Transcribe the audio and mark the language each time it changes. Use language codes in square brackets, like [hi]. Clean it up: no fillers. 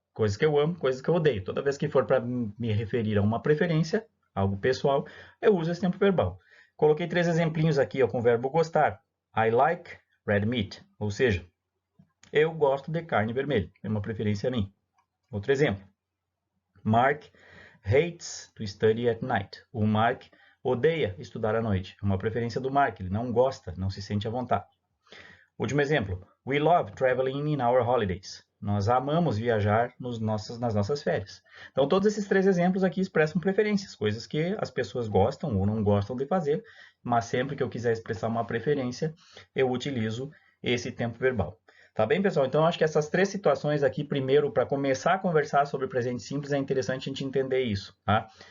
[pt] Coisas que eu amo, coisas que eu odeio. Toda vez que for para me referir a uma preferência, algo pessoal, eu uso esse tempo verbal. Coloquei 3 exemplinhos aqui com o verbo gostar. [en] I like red meat, [pt] ou seja, eu gosto de carne vermelha. É uma preferência minha. Outro exemplo. [en] Mark hates to study at night. [pt] O Mark odeia estudar à noite. É uma preferência do Mark, ele não gosta, não se sente à vontade. Último exemplo. [en] We love traveling in our holidays. [pt] Nós amamos viajar nas nossas férias. Então, todos esses 3 exemplos aqui expressam preferências, coisas que as pessoas gostam ou não gostam de fazer, mas sempre que eu quiser expressar uma preferência, eu utilizo esse tempo verbal. Tá bem, pessoal? Então, acho que essas 3 situações aqui, primeiro, para começar a conversar sobre presente simples, é interessante a gente entender isso, tá?